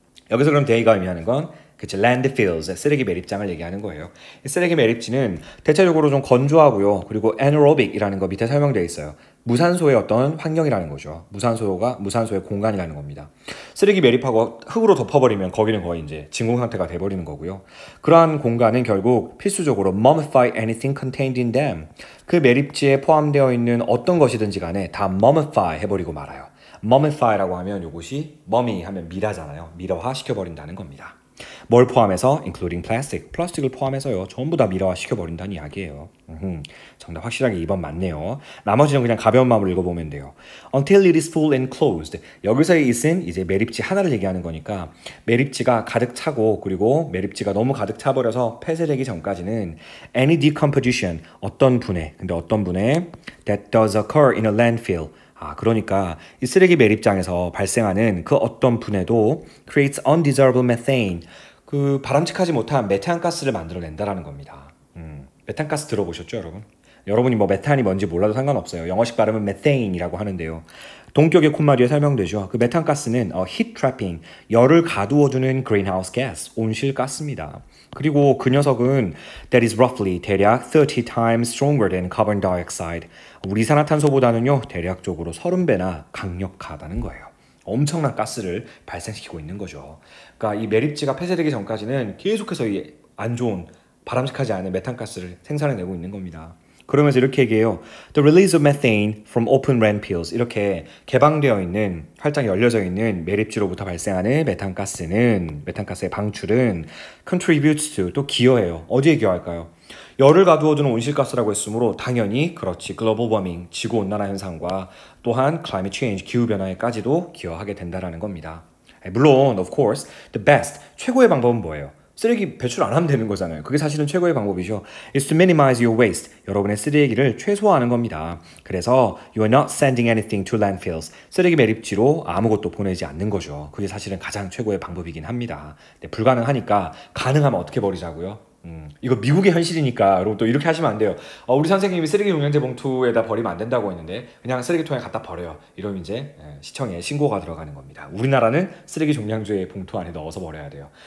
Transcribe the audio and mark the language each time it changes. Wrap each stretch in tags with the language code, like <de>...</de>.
<ko>여기서 그럼 they가 의미하는 건 그치, landfills, 쓰레기 매립장을 얘기하는 거예요. 쓰레기 매립지는 대체적으로 좀 건조하고요. 그리고 anaerobic이라는 거 밑에 설명되어 있어요. 무산소의 어떤 환경이라는 거죠. 무산소의 공간이라는 겁니다. 쓰레기 매립하고 흙으로 덮어버리면 거기는 거의 이제 진공 상태가 돼버리는 거고요. 그러한 공간은 결국 필수적으로</ko> <en>mummify anything contained in them.</en> <ko>그 매립지에 포함되어 있는 어떤 것이든지 간에 다 mummify 해버리고 말아요. mummify라고 하면 이것이 mummy 하면 미라잖아요. 미라화 시켜버린다는 겁니다. 뭘 포함해서?</ko> <en>including plastic.</en> <ko>플라스틱을 포함해서요. 전부 다 미라화 시켜버린다는 이야기예요. 정답 확실하게 2번 맞네요. 나머지는 그냥 가벼운 마음으로 읽어보면 돼요.</ko> <en>Until it is full and closed.</en> <ko>여기서의 it은 이제 매립지 하나를 얘기하는 거니까 매립지가 가득 차고 그리고 매립지가 너무 가득 차버려서 폐쇄되기 전까지는</ko> <en>any decomposition.</en> <ko>어떤 분해. 근데 어떤 분해?</ko> <en>That does occur in a landfill.</en> <ko>그러니까 이 쓰레기 매립장에서 발생하는 그 어떤 분해도</ko> <en>creates undesirable methane.</en> <ko>그 바람직하지 못한 메탄가스를 만들어낸다라는 겁니다. 메탄가스 들어보셨죠, 여러분? 여러분이 뭐 메탄이 뭔지 몰라도 상관없어요. 영어식 발음은 methane이라고 하는데요. 동격의 콧마디에 설명되죠. 그 메탄가스는</ko> <en>heat trapping,</en> <ko>열을 가두어주는</ko> <en>greenhouse gas,</en> <ko>온실가스입니다. 그리고 그 녀석은</ko> <en>that is roughly</en> <ko>대략</ko> <en>30 times stronger than carbon dioxide.</en> <ko>우리 이산화탄소보다는요 대략적으로 30배나 강력하다는 거예요. 엄청난 가스를 발생시키고 있는 거죠. 그러니까 이 매립지가 폐쇄되기 전까지는 계속해서 이 안 좋은 바람직하지 않은 메탄가스를 생산해내고 있는 겁니다. 그러면서 이렇게 얘기해요.</ko> <en>The release of methane from open landfills.</en> <ko>이렇게 개방되어 있는, 활짝 열려져 있는 매립지로부터 발생하는 메탄가스의 방출은</ko> <en>contributes to,</en> <ko>또 기여해요. 어디에 기여할까요? 열을 가두어주는 온실가스라고 했으므로 당연히 그렇지. 글로벌 워밍, 지구온난화 현상과 또한</ko> <en>climate change,</en> <ko>기후변화에까지도 기여하게 된다는 겁니다. 물론,</ko> <en>of course, the best,</en> <ko>최고의 방법은 뭐예요? 쓰레기 배출 안 하면 되는 거잖아요. 그게 사실은 최고의 방법이죠.</ko> <en>Is to minimize your waste.</en> <ko>여러분의 쓰레기를 최소화하는 겁니다. 그래서</ko> <en>you are not sending anything to landfills.</en> <ko>쓰레기 매립지로 아무것도 보내지 않는 거죠. 그게 사실은 가장 최고의 방법이긴 합니다. 근데 불가능하니까 가능하면 어떻게 버리자고요? 이거 미국의 현실이니까 여러분 또 이렇게 하시면 안 돼요. 우리 선생님이 쓰레기 종량제 봉투에다 버리면 안 된다고 했는데 그냥 쓰레기통에 갖다 버려요. 이러면 이제 시청에 신고가 들어가는 겁니다. 우리나라는 쓰레기 종량제 봉투 안에 넣어서 버려야 돼요.</ko>